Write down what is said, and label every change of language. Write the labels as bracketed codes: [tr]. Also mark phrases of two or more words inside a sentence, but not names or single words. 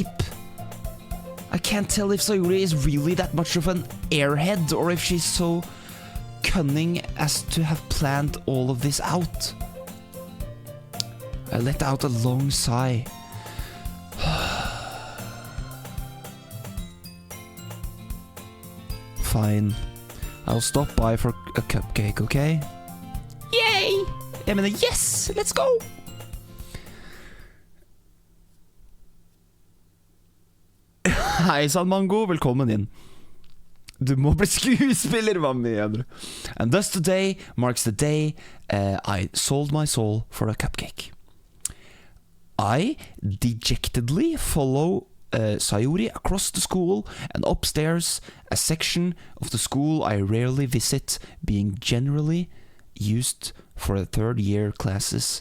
[en] I can't tell if Sayuri is really that much of an airhead or if she's so cunning as to have planned all of this out. I let out a long sigh. Fine. I'll stop by for a cupcake, okay? Yay! [no] Jeg mener, [en] yes! Let's go! [no] Hei sann, Mango. Velkommen inn. Du må bli skuespiller, hva mener du? [en] And thus today marks the day I sold my soul for a cupcake. I dejectedly follow Sayuri across the school and upstairs, a section of the school I rarely visit, being generally used for third year classes.